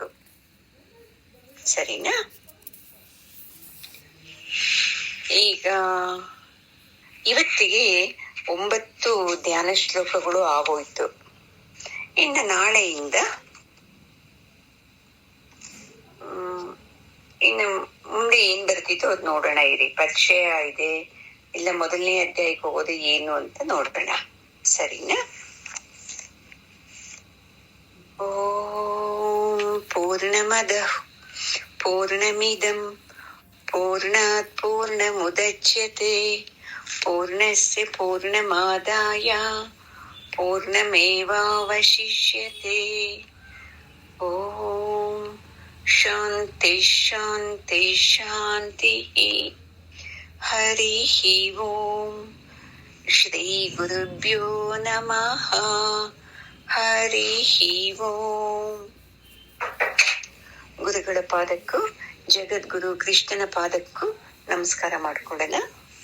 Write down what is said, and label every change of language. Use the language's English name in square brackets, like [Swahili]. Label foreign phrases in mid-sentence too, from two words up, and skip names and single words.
[Kannada] ಸರಿನಾ? ಈಗ ಇವತ್ತಿಗೆ 9 ಧ್ಯಾನ ಶ್ಲೋಕಗಳು ಆಗೋಯ್ತು. ಇನ್ನು ನಾಳೆಯಿಂದ ಇನ್ನು ಮುಂದೆ ಏನ್ ಬರ್ತಿತ್ತು ಅದ್ ನೋಡೋಣ. ಇರಿ, ಪರಿಚಯ ಇದೆ ಇಲ್ಲ ಮೊದಲನೇ ಅಧ್ಯಾಯಕ್ಕೆ ಹೋಗೋದು ಏನು ಅಂತ ನೋಡೋಣ. ಸರಿನಾ? [Sanskrit] ಓಂ ಪೂರ್ಣಮದ ಪೂರ್ಣಮಿದಂ ಪೂರ್ಣಾತ್ ಪೂರ್ಣಮುದಚ್ಯತೆ ಪೂರ್ಣಸ್ಯ ಪೂರ್ಣಮಾದಾಯ ಪೂರ್ಣಮೇವಾವಶಿಷ್ಯತೆ. ಓಂ ಶಾಂತಿ ಶಾಂತಿ ಶಾಂತಿ. ಹರಿ ಓಂ. ಶ್ರೀ ಗುರುಭ್ಯೋ ನಮಃ. ಹರಿ ಓಂ. [Kannada] ಗುರುಗಳ ಪಾದಕ್ಕೂ ಜಗದ್ಗುರು ಕೃಷ್ಣನ ಪಾದಕ್ಕೂ ನಮಸ್ಕಾರ ಮಾಡ್ಕೊಳ್ಳೋಣ.